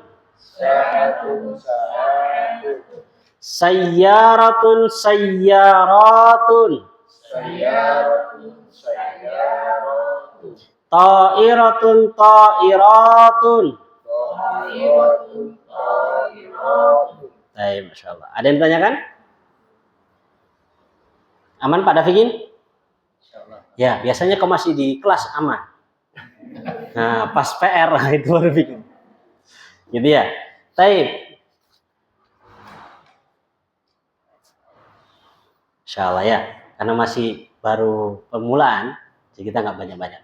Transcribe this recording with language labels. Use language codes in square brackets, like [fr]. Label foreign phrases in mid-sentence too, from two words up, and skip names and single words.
[ar] ساعةٌ ساعةٌ, سيارةٌ سيارةٌ, سيارةٌ سيارةٌ, طائرةٌ طائرةٌ. طائرةٌ طائرةٌ. [id] Baik, [ar] ما شاء الله. [id] Ada yang ditanyakan? Aman Pak Dafikin? Insyaallah. Ya, biasanya kau masih di kelas aman. Nah, pas PR itu baru bikin. Gitu ya. Baik. [ar] إن شاء الله [id] ya, karena masih baru permulaan, jadi kita nggak banyak-banyak.